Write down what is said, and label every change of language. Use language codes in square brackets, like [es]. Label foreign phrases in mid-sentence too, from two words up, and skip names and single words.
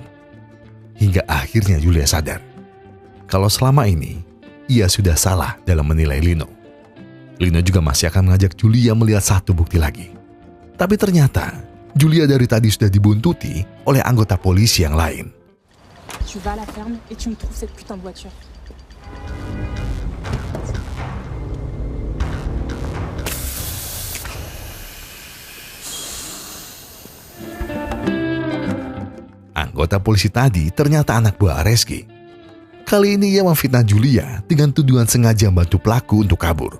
[id] Hingga akhirnya Julia sadar kalau selama ini ia sudah salah dalam menilai Lino. Lino juga masih akan mengajak Julia melihat satu bukti lagi. Tapi ternyata Julia dari tadi sudah dibuntuti oleh anggota polisi yang lain. [fr] Tu vas à la ferme et tu me trouves cette putain de voiture. [id] Anggota polisi tadi ternyata anak buah Areski. Kali ini ia memfitnah Julia dengan tuduhan sengaja membantu pelaku untuk kabur.